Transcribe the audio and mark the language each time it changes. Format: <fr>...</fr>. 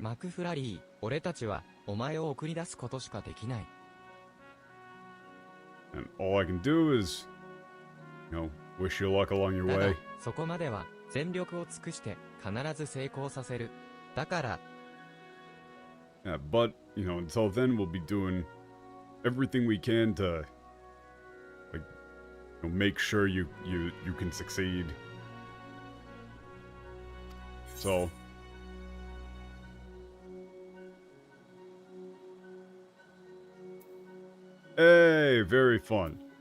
<ja>マクフラリー、俺たちは、お前を送り出すことしかできない。</ja> <en>And all I can do is, you know, wish you luck along your</en> <ja>だが</ja> <en>way.</en> <ja>そこまでは、全力を尽くして、必ず成功させる。だから、</ja> <en>Yeah, but, you know, until then we'll be doing everything we can to, like, you know, make sure you can succeed. So, hey, very fun.</en>